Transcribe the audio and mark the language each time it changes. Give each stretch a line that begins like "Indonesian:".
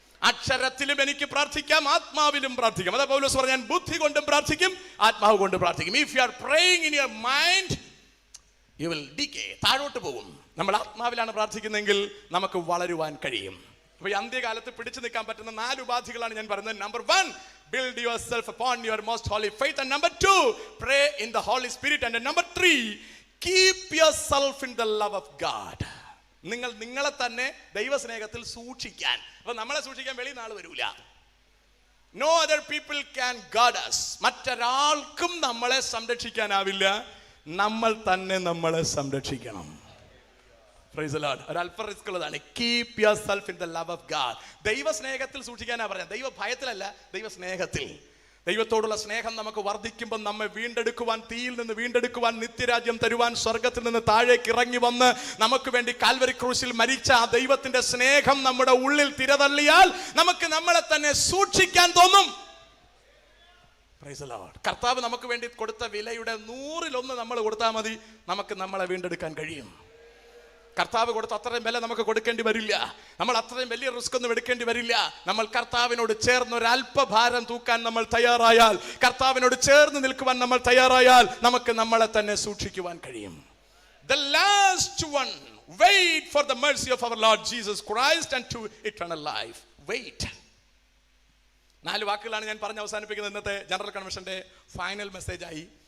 Malayalam: അക്ഷരത്തിലും എനിക്ക് പ്രാർത്ഥിക്കാം, ആത്മാവിലും പ്രാർത്ഥിക്കാം. അതാ പൗലോസ് പറഞ്ഞു, ഞാൻ ബുദ്ധി കൊണ്ടും പ്രാർത്ഥിക്കും, ആത്മാവ് കൊണ്ട് പ്രാർത്ഥിക്കും.
English: if you are praying in your mind you will decay,
Malayalam: താഴോട്ട് പോകും. നമ്മൾ ആത്മാവിലാണ് പ്രാർത്ഥിക്കുന്നതെങ്കിൽ നമുക്ക് വളരുവാൻ കഴിയും. അപ്പൊ ഈ അന്ത്യകാലത്ത് പിടിച്ചു നിൽക്കാൻ പറ്റുന്ന 4 ഉപാധികളാണ് ഞാൻ പറയുന്നത്.
English: Number 1, build yourself upon your most holy faith, and number 2, pray in the Holy Spirit, and number 3, keep yourself in the love of God.
Malayalam: നിങ്ങളെ തന്നെ ദൈവസ്നേഹത്തിൽ സൂക്ഷിക്കാൻ. അപ്പൊ നമ്മളെ സൂക്ഷിക്കാൻ വെളിയിൽ നാൾ വരൂല.
English: No other people can guard us.
Malayalam: മറ്റൊരാൾക്കും നമ്മളെ സംരക്ഷിക്കാനാവില്ല. നമ്മൾ തന്നെ നമ്മളെ സംരക്ഷിക്കണം.
English: Praise the Lord.
Malayalam: ഒരു അല്പ റിസ്ക് ഉള്ളതാണ്.
English: Keep yourself in the love of God.
Malayalam: ദൈവസ്നേഹത്തിൽ സൂക്ഷിക്കാനാ പറഞ്ഞത്. ദൈവ ഭയത്തിലല്ല, ദൈവസ്നേഹത്തിൽ. ദൈവത്തോടുള്ള സ്നേഹം നമുക്ക് വർദ്ധിക്കുമ്പോൾ നമ്മെ വീണ്ടെടുക്കുവാൻ, തീയിൽ നിന്ന് വീണ്ടെടുക്കുവാൻ, നിത്യരാജ്യം തരുവാൻ, സ്വർഗത്തിൽ നിന്ന് താഴേക്ക് ഇറങ്ങി വന്ന് നമുക്ക് വേണ്ടി കാൽവരി ക്രൂശിൽ മരിച്ച ആ ദൈവത്തിന്റെ സ്നേഹം നമ്മുടെ ഉള്ളിൽ തിരതള്ളിയാൽ നമുക്ക് നമ്മളെ തന്നെ സൂക്ഷിക്കാൻ തോന്നും.
English: Praise the Lord.
Malayalam: കർത്താവ് നമുക്ക് വേണ്ടി കൊടുത്ത വിലയുടെ 100-1 നമ്മൾ കൊടുത്താൽ മതി, നമുക്ക് നമ്മളെ വീണ്ടെടുക്കാൻ കഴിയും. കർത്താവ് കൊടുത്ത അത്രയും വില നമുക്ക് കൊടുക്കേണ്ടി വരില്ല. നമ്മൾ അത്രയും വലിയ റിസ്ക് ഒന്നും എടുക്കേണ്ടി വരില്ല. നമ്മൾ കർത്താവിനോട് ചേർന്ന് ഒരു അല്പഭാരം തൂക്കാൻ നമ്മൾ തയ്യാറായാൽ, കർത്താവിനോട് ചേർന്ന് നിൽക്കുവാൻ നമ്മൾ തയ്യാറായാൽ, നമുക്ക് നമ്മളെ തന്നെ സൂക്ഷിക്കുവാൻ കഴിയും.
English: The last one, wait for the mercy of our Lord Jesus Christ and to eternal life. Wait.
Malayalam: 4 വാക്കുകളാണ് ഞാൻ പറഞ്ഞ് അവസാനിപ്പിക്കുന്നത് ഇന്നത്തെ ജനറൽ കൺവെൻഷന്റെ ഫൈനൽ മെസ്സേജ് ആയി.